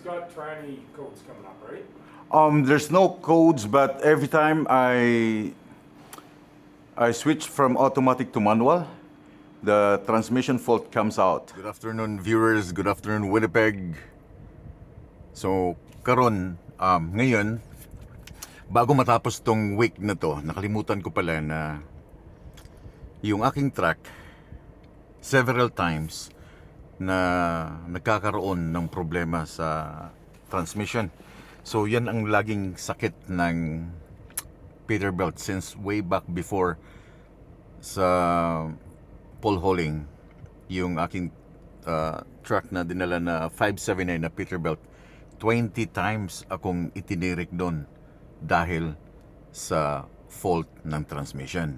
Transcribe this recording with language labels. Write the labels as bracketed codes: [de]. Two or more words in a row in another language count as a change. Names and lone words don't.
[en] He's got tranny codes coming up, right? There's no codes, but every time I switch from automatic to manual, the transmission fault comes out. Good afternoon, viewers. Good afternoon, Winnipeg. So, [tl] karon, ngayon, bago matapos tong week na to, nakalimutan ko pala na yung aking truck [en] several times [tl] na nagkakaroon ng problema sa transmission. So yan ang laging sakit ng Peterbilt [en] since way back before [tl] sa [en] pole hauling. [tl] Yung aking truck na dinala na 579 na Peterbilt, 20 times akong itinirik doon dahil sa fault ng transmission.